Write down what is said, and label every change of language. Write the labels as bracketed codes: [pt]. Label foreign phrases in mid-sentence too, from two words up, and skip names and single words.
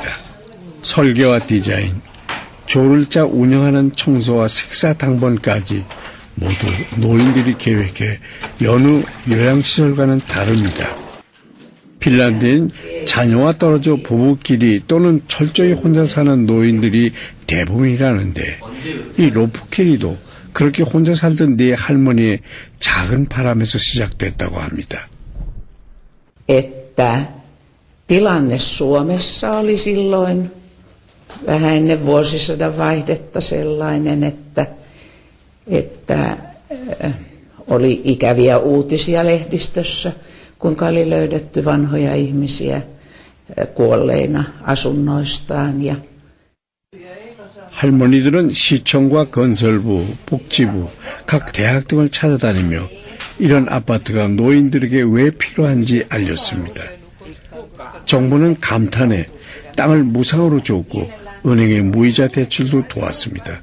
[ko] 설계와 디자인, 조를 짜 운영하는 청소와 식사 당번까지 모두 노인들이 계획해 여느 요양시설과는 다릅니다. 핀란드엔 자녀와 떨어져 부부끼리 또는 철저히 혼자 사는 노인들이 대부분이라는데 이 로프키리도 그렇게 혼자 살던 네 할머니의 작은 바람에서 시작됐다고 합니다. [fi] Että tilanne Suomessa oli silloin vähän ennen vuosisadan vaihdetta sellainen, että oli ikäviä uutisia lehdistössä, kuinka oli löydetty vanhoja ihmisiä kuolleina asunnoistaan. [ko] 할머니들은 시청과 건설부, 복지부, 각 대학 등을 찾아다니며 이런 아파트가 노인들에게 왜 필요한지 알렸습니다. 정부는 감탄해 땅을 무상으로 줬고 은행의 무이자 대출도 도왔습니다.